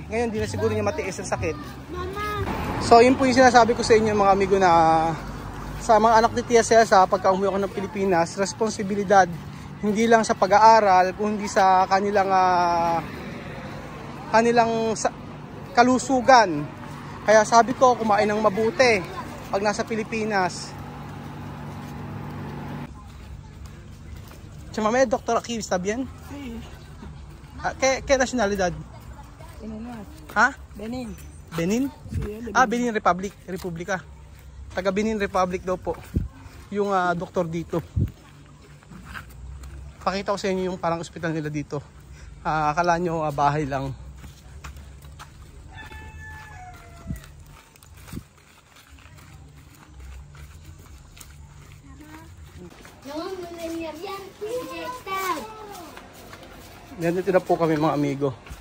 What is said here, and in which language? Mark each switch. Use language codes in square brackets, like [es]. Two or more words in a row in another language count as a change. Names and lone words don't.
[tl] Ngayon di na siguro niya matiis ang sakit. So yun po yung sinasabi ko sa inyo mga amigo na sa mga anak ni Tia Celsa pagka umuwi ako ng Pilipinas, responsibilidad hindi lang sa pag-aaral kundi sa kanilang kalusugan. Kaya sabi ko kumain ng mabuti pag nasa Pilipinas. [es] Chamame, Dr. Aki, está bien? ¿Qué nacionalidad? Ha? Benin. Benin? Benin Republic. [tl] Republika. Taga Benin Republic daw po. Yung doktor dito. Pakita ko sa inyo yung parang ospital nila dito. Akala nyo bahay lang. Nandito na po kami mga amigo.